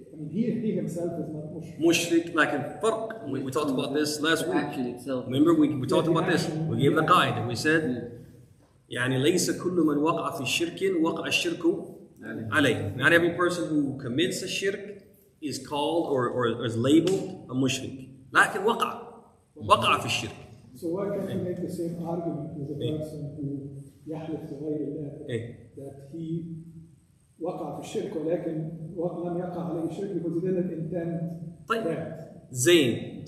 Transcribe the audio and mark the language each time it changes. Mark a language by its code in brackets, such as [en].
[en] He himself is not mushrik. Mushrik, like in farq. We talked about this last week. Remember, we talked about this. We gave the guide and we said, [ar] يعني ليس كل من وقع في شرك وقع الشرك عليه. [en] Not every person who commits a shirk is called or is labeled a mushrik. [ar] لكن وقع في الشرك. [en] So why can't you make the same argument with a person who [ar] يحلف بغير الله [en] that he [ar] وقع في الشرك ولكن لم يقع عليه الشرك [en] because he didn't intend that. Zayn.